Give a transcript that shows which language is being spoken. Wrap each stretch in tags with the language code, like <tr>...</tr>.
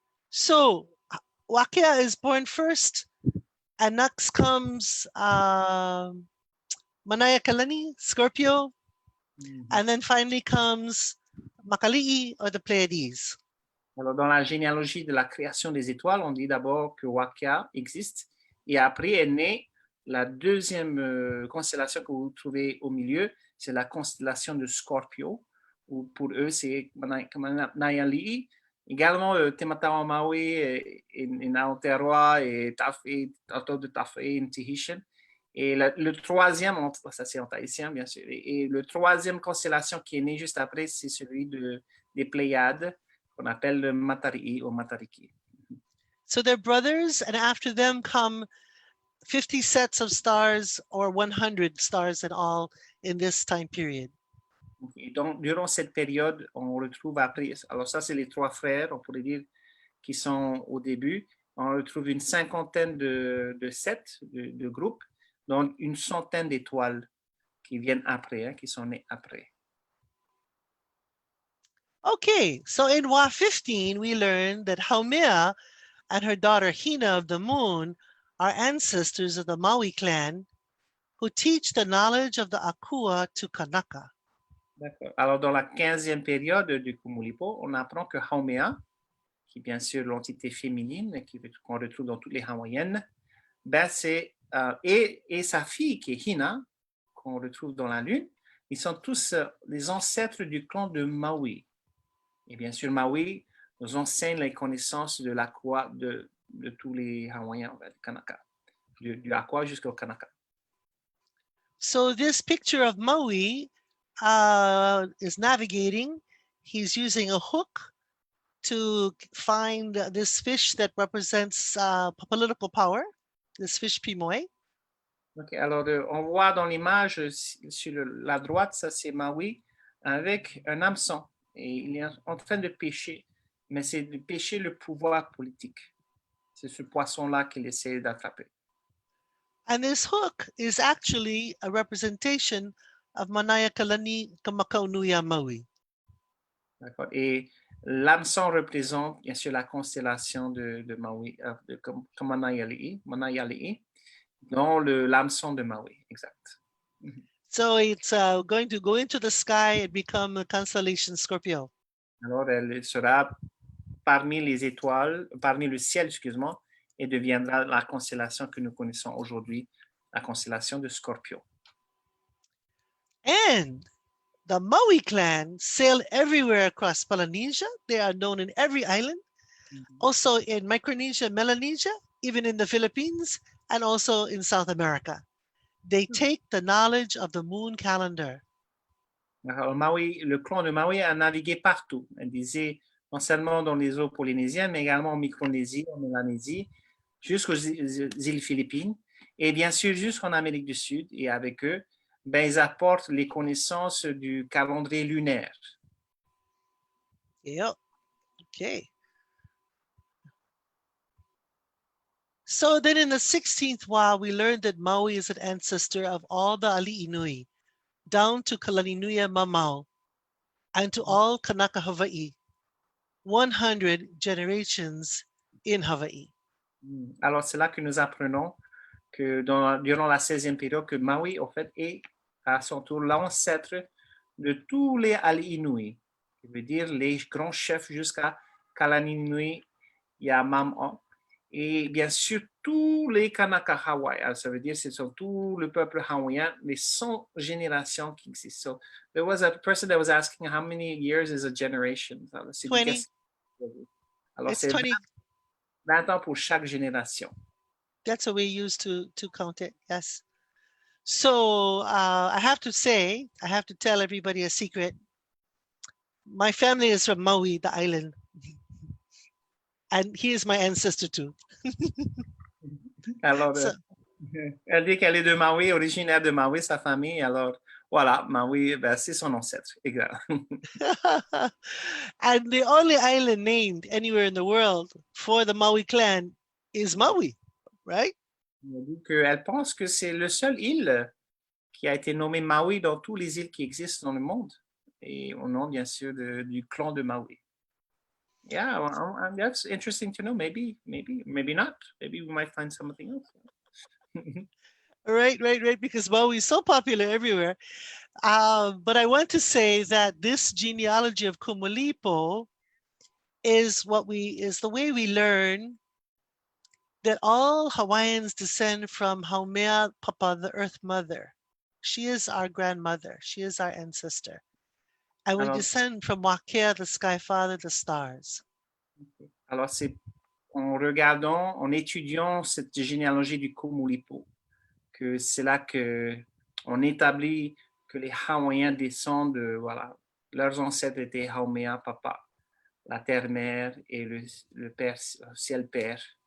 <en>So Wakea is born first, and next comes Mānoa, Scorpio, and then finally comes Makali'i or the Pleiades.</en> <fr>Alors, dans la généalogie de la création des étoiles, on dit d'abord que Wakea existe et après est né La deuxième constellation que vous trouvez au milieu, c'est la constellation de Scorpio, ou pour eux, c'est Kameʻeleihiwa. Également, Tematawa Maui et Aotearoa et Tafé, autour de Tafé et Tahitian. Et le troisième, ça c'est en tahitien, bien sûr. Et le troisième constellation qui est né juste après, c'est celui des Pléiades, qu'on appelle le Matariʻi ou Matariki.</fr> <en>So they're brothers, and after them come 50 sets of stars or 100 stars in all in this time period.</en> <fr>Et donc, durant cette période, on retrouve après, alors ça c'est les trois frères, on pourrait dire, qui sont au début. On retrouve une cinquantaine de sets, de groupes, donc une centaine d'étoiles qui viennent après, qui sont nées après.</fr> <en>Okay, so in Wa 15, we learned that Haumea and her daughter Hina of the moon are ancestors of the Maui clan who teach the knowledge of the Akua to Kanaka.</en> <fr>D'accord. Alors, dans la 15e période du Kumulipo, on apprend que Haumea, qui est bien sûr l'entité féminine qu'on retrouve dans toutes les Hawaïennes, ben c'est, et sa fille qui est Hina, qu'on retrouve dans la Lune, ils sont tous les ancêtres du clan de Maui. Et bien sûr, Maui nous enseigne les connaissances de l'Aqua de tous les Hawaïens, Kanaka, du Aqua jusqu'au Kanaka.</fr> <en>So this picture of Maui is navigating. He's using a hook to find this fish that represents political power, this fish Pimoe.</en> <fr>Okay, alors, on voit dans l'image sur la droite, ça c'est Maui avec un hameçon. Et il est en train de pêcher, mais c'est de pêcher le pouvoir politique. C'est ce poisson-là qu'il essaie d'attraper.</fr> <en>And this hook is actually a representation of Mānoa Kamakakūokalani Maui.</en> <fr>D'accord. Et l'hameçon représente bien sûr la constellation de Maui, de Kameʻeleihiwa, dont l'hameçon de Maui, exact.</fr> <en>So it's going to go into the sky and become a constellation Scorpio.</en> <fr>Alors, elle sera parmi les étoiles, parmi le ciel, excuse-moi, et deviendra la constellation que nous connaissons aujourd'hui, la constellation de Scorpio.</fr> <en>And the Maui clan sail everywhere across Polynesia. They are known in every island, also in Micronesia, Melanesia, even in the Philippines, and also in South America. They take the knowledge of the moon calendar.</en> <fr>Alors, Maui, le clan de Maui a navigué partout. Elle disait non seulement dans les eaux polynésiennes, mais également en Micronésie, en Mélanésie, jusqu'aux îles Philippines, et bien sûr jusqu'en Amérique du Sud. Et avec eux, ben, ils apportent les connaissances du calendrier lunaire.</fr> <en>Yep. Okay. So then in the 16th Wa, we learned that Maui is an ancestor of all the Aliʻinui, down to Kalaninuia Mamau, and to all Kanaka Hawaii, 100 generations in Hawaii.</en> <fr>Alors, c'est là que nous apprenons que durant la 16e période, que Maui, en fait, est à son tour l'ancêtre de tous les Aliʻinui, qui veut dire les grands chefs jusqu'à Kalaninuia Mamau. Et bien sûr, tous les Kanaka Hawaii, ça veut dire que ce sont tout le peuple hawaïen, les 100 générations qui existent.</fr> <en>So, there was a person that was asking how many years is a generation. 20.</en> <fr>Alors,</fr> <en>It's</en> <fr>c'est</fr> <en>20.</en> <fr>20 ans pour chaque génération.</fr> <en>That's a way used to count it, yes. So I have to tell everybody a secret. My family is from Maui, the island. And he is my ancestor too.</en> <fr>Alors, elle dit qu'elle est de Maui, originaire de Maui, sa famille. Alors, voilà, Maui, ben, c'est son ancêtre. Exact.</fr> <en>And the only island named anywhere in the world for the Maui clan is Maui, right?</en> <fr>Elle dit qu'elle pense que c'est le seul île qui a été nommée Maui dans toutes les îles qui existent dans le monde. Et au nom, bien sûr, du clan de Maui.</fr> <en>Yeah, well, that's interesting to know. Maybe not. Maybe we might find something else. Right, because Maui is so popular everywhere. But I want to say that this genealogy of Kumulipo is the way we learn that all Hawaiians descend from Haumea Papa, the Earth Mother. She is our grandmother. She is our ancestor. And we</en> <fr>Alors,</fr> <en>descend from Wākea, the Sky Father, the stars.</en> <fr>alors c'est en regardant, en étudiant cette généalogie du Kumulipo, que c'est là que on établit que les Hawaïens descendent de, voilà, leurs ancêtres étaient Haumea Papa, la terre-mère et le père, ciel-père.</fr>